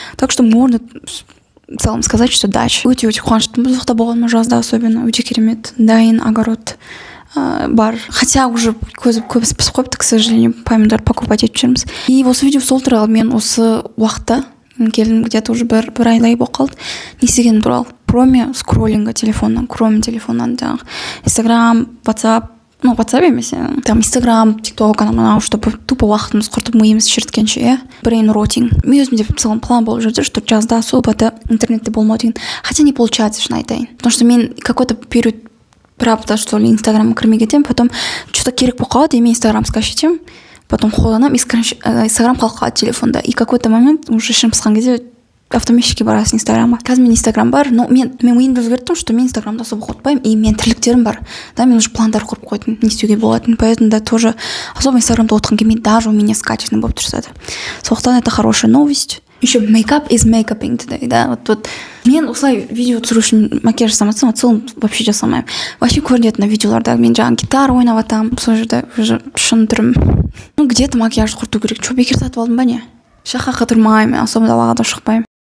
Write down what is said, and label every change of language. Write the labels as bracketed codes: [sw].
[ru] Так что можно в целом сказать, что [kk] дача. Өте-өте қуаныштымын бұл жақта болғаныма жазда [ru] особенно. [kk] Өте керемет. Дайын огород бар. [ru] Хотя уже [kk] көбісі пісіп қойыпты, [ru] к сожалению, [kk] помидор покупать етіп жүрміз. И осы видео сол туралы мен осы уақытта келдім, [ru] где-то уже [kk] бір айдай болып қалды. Не істегенім туралы. [ru] Кроме скроллинга [kk] телефоннан, жаңағы Инстаграм, WhatsApp, [ru] ну, [kk] WhatsApp емес, там Инстаграм, ТикТок, анау, [ru] чтобы тупо [kk] уақытымыз құртып миымыз шіріткенше, иә. [en] Brain rotting. [kk] Мен өзімде [ru] в целом [kk] план болып жүрді, [ru] что жазда особо [kk] интернетте болмау деген. [ru] Хотя не получается, шын айтайын. Потому что [kk] мен [ru] какой-то период правда, что ли, [kk] Инстаграмға кірмей кетемін, [ru] потом что-то [kk] керек болып қалады, и мен Инстаграм скачать етемін, [ru] потом [kk] қолданамын, Инстаграм қалып қалады телефонда. И какой-то момент уже ішім пысқан кезде автоматически барасың Инстаграмға. Қазір мен Инстаграм бар, [ru] но [kk] мен ойымды өзгерттім, [ru] что [kk] мен Инстаграмда [ru] особо [kk] қотпаймын, и мен тірліктерім бар. [ru] Да, [kk] мен [ru] уже [kk] пландар құрып қойдым, не істеуге болатын. [ru] Поэтому да, тоже особо [kk] Инстаграмда отқан келмейді, [ru] даже у меня скачанный [kk] болып тұрса да. [ru] Сондықтан это хорошая новость. Еще [en] makeup is makeuping today, [ru] да, вот [kk] мен осылай видео түсіру үшін макияж жасамасам, [ru] в целом вообще [kk] жасамаймын. [ru] Вообще [kk] көрінеді [ru] на видеоларда [kk] мен жаңағы гитара ойнап атамын, сол жерде [ru] уже [kk] шын түрім. [ru] Ну, где-то [kk] макияж құрту керек. [ru] Че, [kk] бекер сатып алдым ба не? Шақа қыдырмаймын, [ru] особо [kk] далаға да шықпаймын.